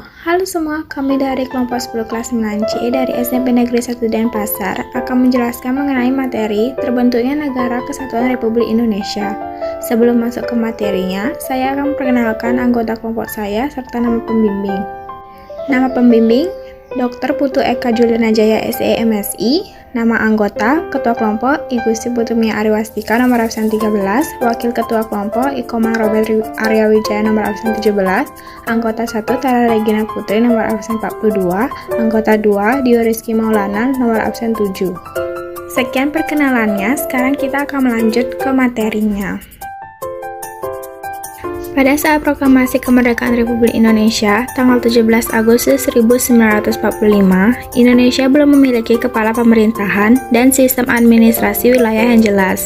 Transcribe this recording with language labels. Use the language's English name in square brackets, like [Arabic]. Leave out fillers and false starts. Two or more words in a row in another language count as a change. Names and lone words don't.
[Indonesian] Halo semua, kami dari kelompok 10 kelas 9C dari SMP Negeri 1 Denpasar akan menjelaskan mengenai materi terbentuknya Negara Kesatuan Republik Indonesia. Sebelum masuk ke materinya, saya akan perkenalkan anggota kelompok saya serta nama pembimbing. Nama pembimbing, Dr. Putu Eka Juliana Jaya SE MSI. Nama anggota, Ketua Kelompok, Ibu Sri Putumia Ariwastika nomor absen 13, Wakil Ketua Kelompok, Ikoman Robert Arya Wijaya nomor absen 17, Anggota 1, Tara Regina Putri nomor absen 42, Anggota 2, Dio Rizky Maulana nomor absen 7. Sekian perkenalannya, sekarang kita akan melanjut ke materinya. Pada saat proklamasi kemerdekaan Republik Indonesia, tanggal 17 Agustus 1945, Indonesia belum memiliki kepala pemerintahan dan sistem administrasi wilayah yang jelas.